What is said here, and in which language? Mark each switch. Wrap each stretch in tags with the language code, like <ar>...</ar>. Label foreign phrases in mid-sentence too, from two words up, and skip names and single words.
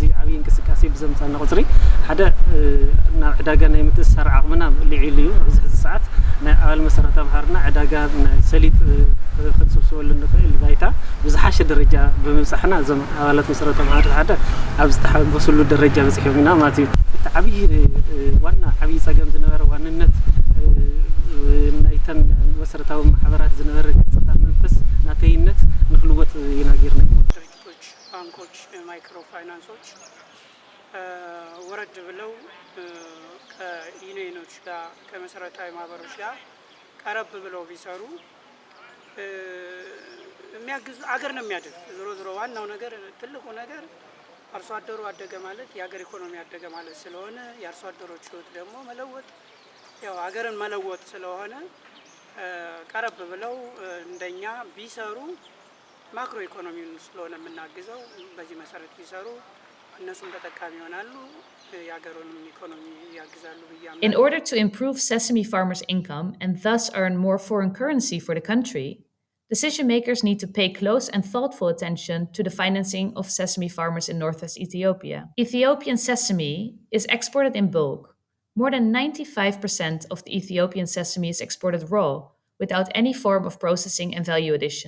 <ti>ዓብይ እንቅስቃሴ ብዘምፃና ቁፅሪ ሓደ ናብ ዕዳጋ ናይ ምትእስሳር ዓቕምና ልዒሉ እዩ ኣብዚ ሕዚ ሰዓት ናይ አባል መሰረታዊ ማሕበርና ዕዳጋ ናይ ሰሊጥ ክንስብስበሉ ንኽእል ባይታ ብዝሓሸ ደረጃ ብምብፃሕና እዞም አባላት መሰረታዊ ማሕበራት ሓደ ኣብ ዝተሓበሰሉ ደረጃ በፂሖም ኢና ማለት እዩ እቲ ዓብይ ዋና ዓብይ ፀገም ዝነበረ ዋንነት ናይተን መሰረታዊ ማሕበራት ዝነበረ ገጽታ መንፈስ ናተይነት ንክልወጥ ኢና ጌርና</ti> <am>ድርጅቶች፣ ባንኮች፣ ማይክሮ ፋይናንሶች ወረድ ብለው ከዩኒየኖች ጋር ከመሰረታዊ ማህበሮች ጋር ቀረብ ብለው ቢሰሩ የሚያግዙ አገር ነው የሚያድግ። ዞሮ ዞሮ ዋናው ነገር ትልቁ ነገር አርሶ አደሩ አደገ ማለት የአገር ኢኮኖሚ አደገ ማለት ስለሆነ የአርሶ አደሮች ህይወት ደግሞ መለወጥ ያው አገርን መለወጥ ስለሆነ ቀረብ ብለው እንደኛ ቢሰሩ ማክሮ ኢኮኖሚውን ስለሆነ የምናግዘው በዚህ መሰረት ቢሰሩ እነሱም ተጠቃሚ ይሆናሉ የአገሩንም ኢኮኖሚ ያግዛሉ ብያለሁ።</am> <en>In order to improve sesame farmers' income and thus earn more foreign currency for the country, decision makers need to pay close and thoughtful attention to the financing of sesame farmers in northwest Ethiopia. Ethiopian sesame is exported in bulk. More than 95% of the Ethiopian sesame is exported raw, without any form of processing and value addition.</en>